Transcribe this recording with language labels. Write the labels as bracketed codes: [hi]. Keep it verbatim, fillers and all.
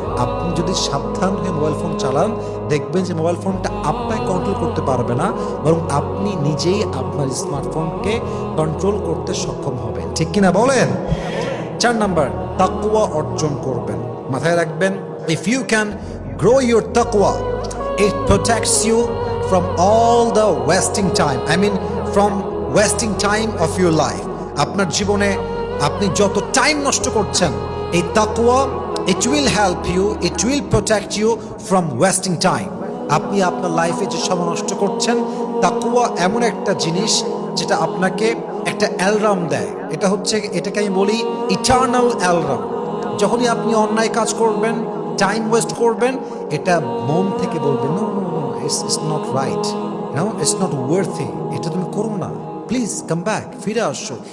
[bn] আপনি যদি সাবধান হয়ে মোবাইল ফোন চালান, দেখবেন যে মোবাইল ফোনটা আপনাকে কন্ট্রোল করতে পারবে না, বরং আপনি নিজেই আপনার স্মার্টফোনকে কন্ট্রোল করতে সক্ষম হবেন, ঠিক কিনা বলেন? চার নাম্বার, তাকওয়া অর্জন করবেন। মাথায় রাখবেন, [en] If you can grow your তাকওয়া, it protects you from all the wasting time, I mean from wasting time of your life. [bn] আপনার জীবনে আপনি যত টাইম নষ্ট করছেন, এই তাকওয়া [en] it will help you, it will protect you from wasting time. [bn] আপনি আপনার লাইফে যে সময় নষ্ট করছেন, তাকওয়া এমন একটা জিনিস যেটা আপনাকে একটা অ্যালার্ম দেয়, এটা হচ্ছে, এটাকে আমি বলি ইটার্নাল অ্যালার্ম। যখনই আপনি অন্যায় কাজ করবেন, টাইম ওয়েস্ট করবেন, এটা মন থেকে বলবেন, [en] no no no, it's it's not right, no it's not worthy, [bn] এটা তুমি করো না, [en] please come back, [bn] ফিরে আসো।